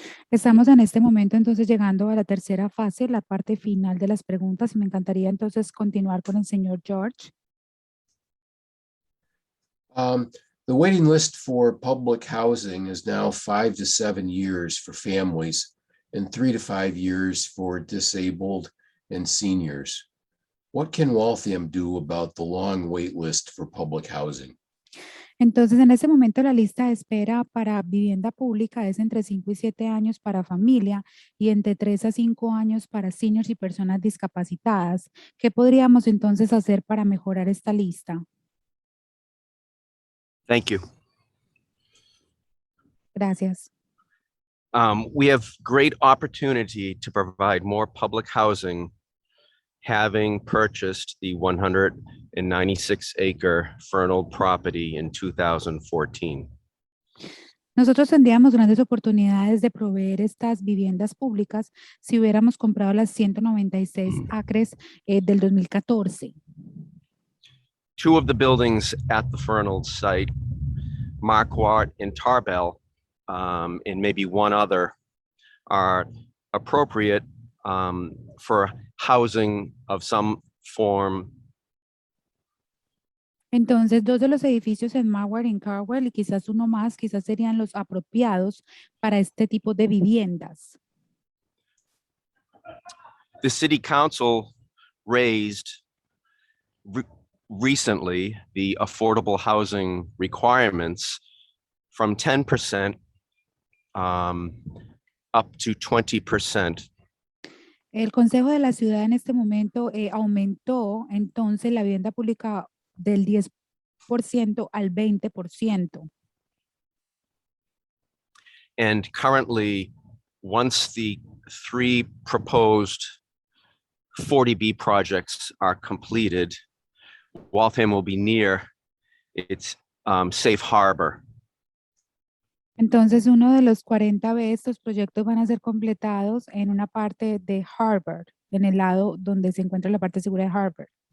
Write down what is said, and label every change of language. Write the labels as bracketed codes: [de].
[es] Estamos en este momento entonces llegando a la tercera fase, la parte final de las preguntas, y me encantaría entonces continuar con el señor George. [en] The waiting list for public housing is now 5 to 7 years for families and 3 to 5 years for disabled and seniors. What can Waltham do about the long wait list for public housing? [es] Entonces, en este momento la lista de espera para vivienda pública es entre 5 y 7 años para familia y entre 3 a 5 años para seniors y personas discapacitadas. ¿Qué podríamos entonces hacer para mejorar esta lista? [en] Thank you. [es] Gracias. [en] We have great opportunity to provide more public housing, having purchased the 196-acre Fernald property in 2014. [es] Nosotros tendríamos grandes oportunidades de proveer estas viviendas públicas si hubiéramos comprado las 196 acres del 2014. [en] Two of the buildings at the Fernald site, Marquardt and Tarbell, and maybe one other, are appropriate for housing of some form. [es] Entonces, dos de los edificios en Marquardt y en Carwell y quizás uno más, quizás serían los apropiados para este tipo de viviendas. [en] The city council raised recently the affordable housing requirements from 10% up to 20%. [es] El Consejo de la Ciudad en este momento aumentó entonces la vivienda pública del 10% al 20%. [en] And currently, once the 3 proposed 40B projects are completed, Waltham will be near its safe harbor. [es] Entonces, uno de los 40B, estos proyectos van a ser completados en una parte de Harvard, en el lado donde se encuentra la parte segura de Harvard.